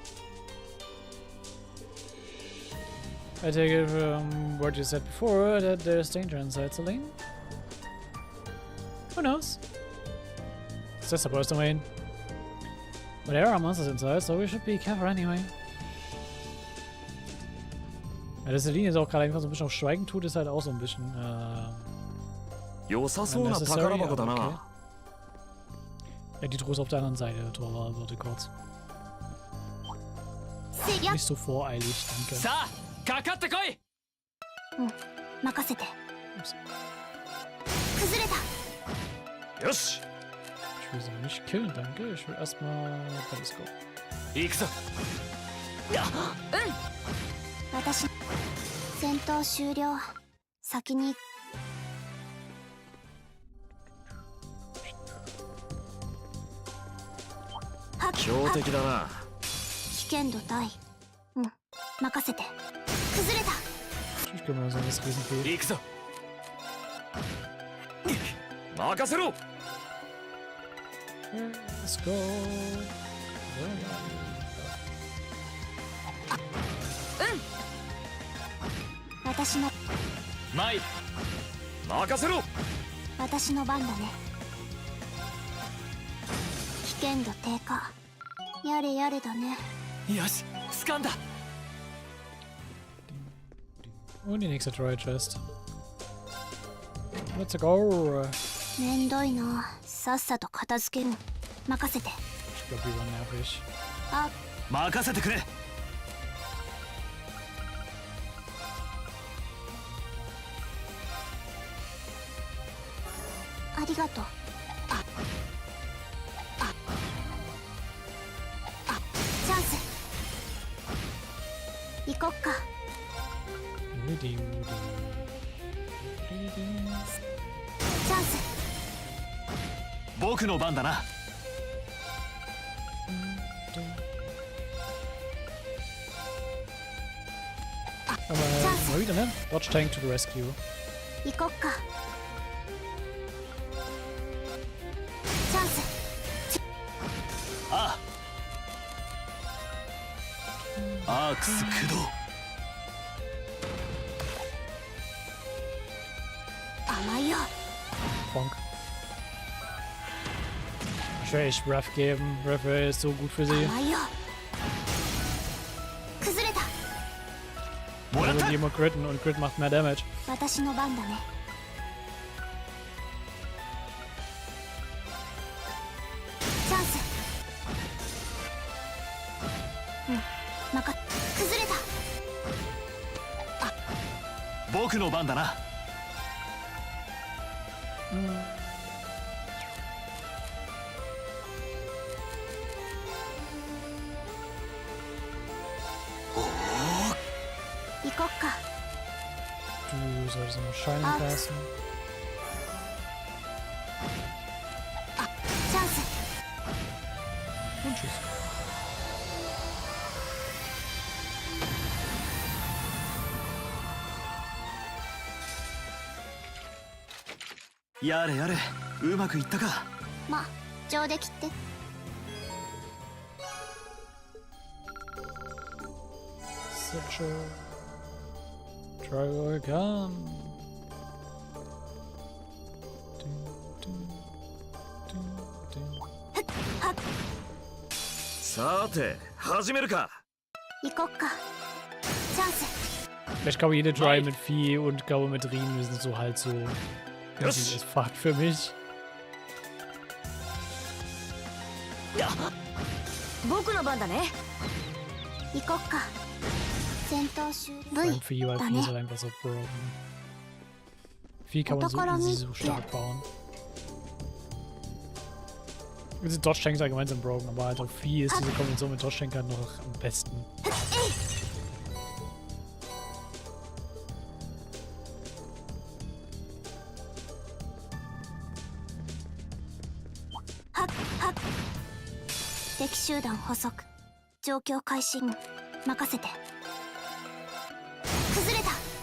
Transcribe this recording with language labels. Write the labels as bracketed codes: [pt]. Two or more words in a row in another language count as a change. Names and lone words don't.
[en] I take it from what you said before that there's danger inside, Celine. Who knows? It's just supposed to mean. But there are monsters inside, so we should be careful anyway. [de] Ja, dass Celine jetzt auch gerade einfach so ein bisschen auf Schweigen tut, ist halt auch so ein bisschen okay. Ja, die Truhe ist auf der anderen Seite. Thor, warte kurz. Nicht so voreilig, danke. Ups. Ich will sie nicht killen, danke. Ich will erstmal Teleskop. [ja] 私戦闘終了。先に強敵だな。危険度大。任せて。崩れた。 [de] Ich kümmere mich um das Riesenvieh. [ja] 行くぞ。任せろ。 [en] Let's go. [ja] 私の参る。任せろ。私の番だね。危険度低下。やれやれだね。よし、掴んだ。 [de] Und die nächste Troy Chest. [en] Let's go. [ja] めんどいな。さっさと片付ける。任せて。 [de] Ich glaube, die waren nervig. [ja] あ、任せてくれ。ありがとう。チャンス。行こっか。チャンス。僕の番だな。 [de] Aber mal wieder, ne? [en] Dodge Tank to the rescue. [ja] 行こっか。チャンス。ああ。 アークス駆動。甘いよ。 [en] Bonk. [de] Ich will echt Breath geben. Breath ist so gut für sie. [ja] 甘いよ。崩れた。もらっ [de] Also [ja] た。 [de] die immer critten und Crit macht mehr Damage. [ja] 私の番だね。チャンス。崩れた。僕の番だな。行こっか。 [de] Du solltest noch Shining casten. [ja] チャンス。 [de] Und tschüss. [ja] やれやれ、うまくいったか。ま、上出来って。 [en] Satchel. Trial come. [ja] さて始めるか。行こっか。チャンス。 [de] Ich glaube, jede Try mit Vieh und glaube mit Riemen sind so halt so. Das [en] Yes. [de] ist Fakt für mich. [ja] 僕の番だね。行こっか。戦闘終了。 [de] Vor allem V Vieh, weil [ja] だ [de] Vieh [ja] ね [de] ist halt einfach so broken. Vieh kann man so easy so stark bauen. Diese Dodge-Tanks allgemein sind broken, aber halt auch Vieh ist diese Kombination mit Dodge-Tank halt noch am besten. Ha ha。 [ja] 敵集団捕捉。状況開始。任せて。崩れた。